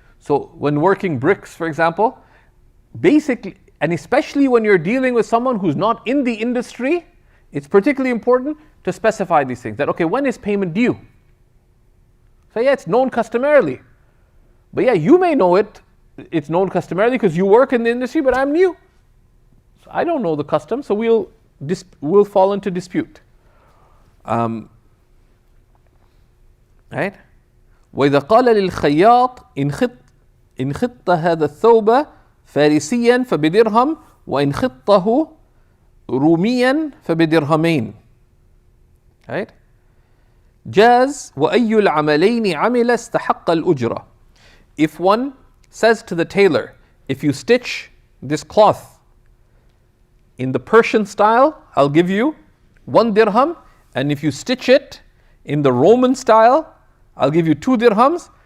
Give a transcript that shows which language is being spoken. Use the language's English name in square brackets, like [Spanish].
[English] So when working bricks, for example, basically, and especially when you're dealing with someone who's not in the industry, it's particularly important to specify these things. That, okay, when is payment due? So yeah, it's known customarily. But yeah, you may know it's known customarily because you work in the industry, but I'm new. So I don't know the custom, so we'll fall into dispute. Right? [Arabic] وإذا قال للخياط إن خط هذا الثوب فارسيا فبدرهم وإن خطه روميا فبدرهمين. [English] Right? [Arabic] جاز وأي العملين عمل استحق الأجرة. [English] If one says to the tailor, if you stitch this cloth in the Persian style, I'll give you 1 dirham, and if you stitch it in the Roman style, I'll give you 2 dirhams.